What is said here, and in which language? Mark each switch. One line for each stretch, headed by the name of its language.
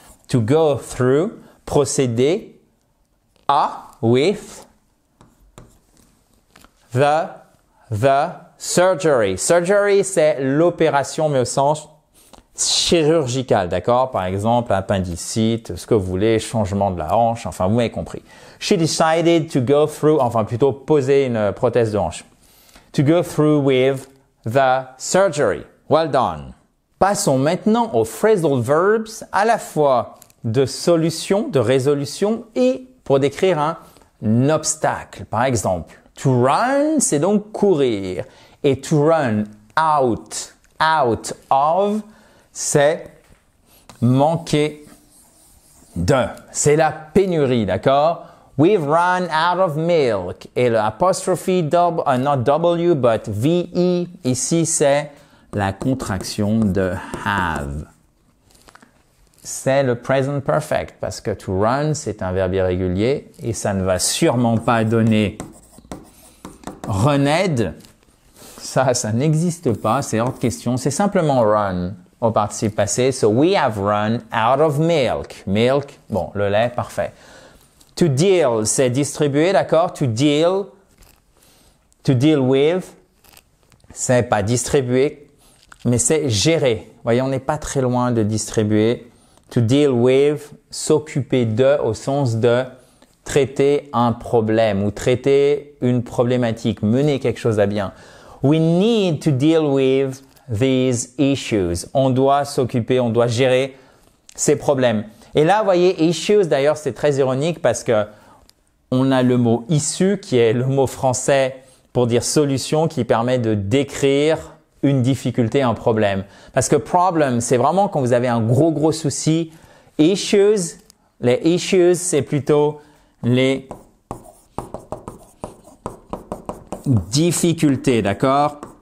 English: To go through,
French: procéder à,
English: with, the surgery.
French: Surgery, c'est l'opération, mais au sens chirurgical, d'accord? Par exemple, appendicite, ce que vous voulez, changement de la hanche, enfin, vous m'avez compris.
English: She decided to go through,
French: enfin, plutôt poser une prothèse de hanche.
English: To go through with the surgery. Well done.
French: Passons maintenant aux phrasal verbs, à la fois de solution, de résolution et pour décrire un obstacle. Par exemple, to run, c'est donc courir. Et to run out of, c'est manquer de. C'est la pénurie, d'accord?
English: We've run out of milk.
French: Et l'apostrophe not W, but VE, ici, c'est la contraction de have. C'est le present perfect parce que to run, c'est un verbe irrégulier et ça ne va sûrement pas donner runned. Ça n'existe pas, c'est hors de question. C'est simplement run au participe passé.
English: So we have run out of milk.
French: Milk, bon, le lait, parfait.
English: To deal,
French: c'est distribuer, d'accord?
English: To deal with,
French: c'est pas distribuer, mais c'est gérer. Vous voyez, on n'est pas très loin de distribuer.
English: To deal with,
French: s'occuper de, au sens de traiter un problème ou traiter une problématique, mener quelque chose à bien.
English: We need to deal with these issues.
French: On doit s'occuper, on doit gérer ces problèmes. Et là, vous voyez, issues, d'ailleurs, c'est très ironique parce que on a le mot issue qui est le mot français pour dire solution qui permet de décrire une difficulté, un problème. Parce que problem, c'est vraiment quand vous avez un gros souci. Issues, les issues, c'est plutôt les difficultés, d'accord?